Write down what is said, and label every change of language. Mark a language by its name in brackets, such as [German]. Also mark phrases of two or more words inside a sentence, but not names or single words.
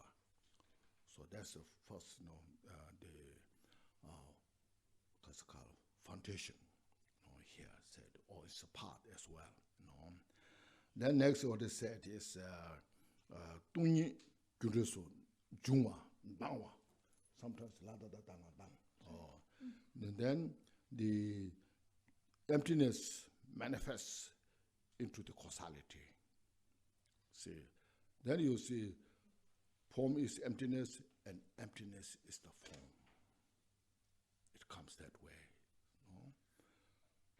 [English] So that's the first, you know, what's called foundation. You know, here said, or it's a part as well. You know. Then next what it said is [Tibetan] Tunyi Gyunde Su Jungwa Dangwa. Sometimes la da da dang dang. [English] And then the emptiness manifests into the causality. See, then you see form is emptiness and emptiness is the form. It comes that way. No?